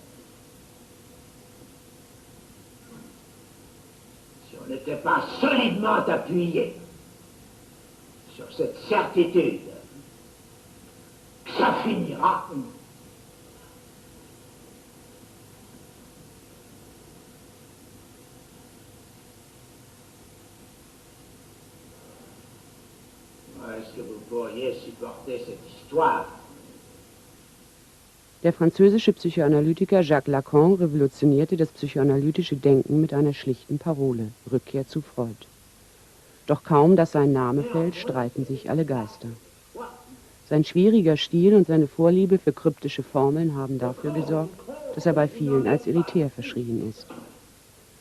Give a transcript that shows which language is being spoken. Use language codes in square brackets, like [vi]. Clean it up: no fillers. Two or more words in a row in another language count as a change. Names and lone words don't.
[fr] Si on n'était pas solidement appuyé sur cette certitude que ça finira, est-ce que vous pourriez supporter cette histoire? [de] Der französische Psychoanalytiker Jacques Lacan revolutionierte das psychoanalytische Denken mit einer schlichten Parole: Rückkehr zu Freud. Doch kaum, dass sein Name fällt, streiten sich alle Geister. Sein schwieriger Stil und seine Vorliebe für kryptische Formeln haben dafür gesorgt, dass er bei vielen als elitär verschrien ist.